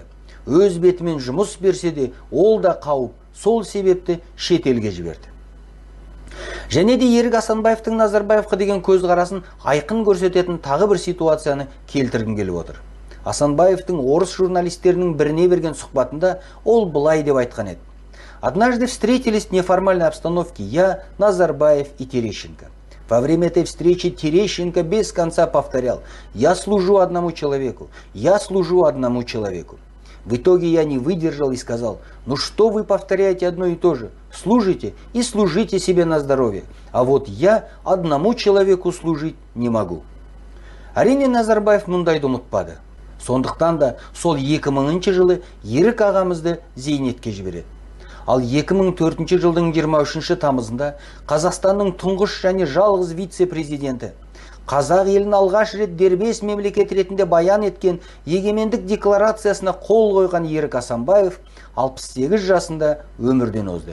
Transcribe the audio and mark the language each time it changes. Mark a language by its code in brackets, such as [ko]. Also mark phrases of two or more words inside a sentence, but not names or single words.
[kk] Өз бетімен жұмыс берсе де, ол да қауіп, сол себепті шетелге жіберді. Және де Ерік Асанбаевтың Назарбаевқа деген көзқарасын айқын көрсететін тағы бір ситуацияны келтіргім келіп отыр. Асанбаевтың орыс журналистерінің біріне берген сұхбатында ол былай деп айтқан еді. [ru] Однажды встретились в неформальной обстановке я, Назарбаев и Терещенко. Во время этой встречи Терещенко без конца повторял: «Я служу одному человеку, я служу одному человеку». В итоге я не выдержал и сказал: «Ну что вы повторяете одно и то же? Служите и служите себе на здоровье, а вот я одному человеку служить не могу». [kk] Әрине Назарбаев мұндайды ұмытпады. Сондықтан да сол 2000 жылы Ерік ағамызды зейнетке жібереді. Ал 2004 жылдың 23 тамызында Қазақстанның тұңғыш және жалғыз вице-президенті, қазақ елін алғаш рет дербес мемлекет ретінде баян еткен егемендік декларациясына қол қойған Ерік Асанбаев 68 жасында өмірден озды.